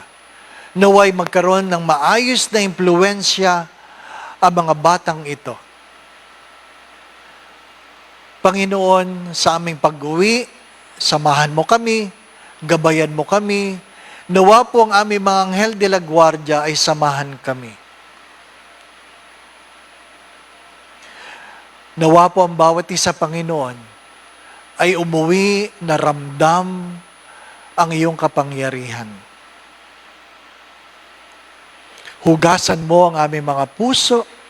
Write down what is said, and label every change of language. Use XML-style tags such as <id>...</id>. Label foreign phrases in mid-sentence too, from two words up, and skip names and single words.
<tl>Naway magkaroon ng maayos na impluensya ang mga batang ito. Panginoon, sa aming pag-uwi, samahan mo kami, gabayan mo kami. Nawa po ang aming mga anghel de la guardia ay samahan kami. Nawa po ang bawat isa, Panginoon, ay umuwi na ramdam ang iyong kapangyarihan. Hugasan mo ang aming mga puso.</tl>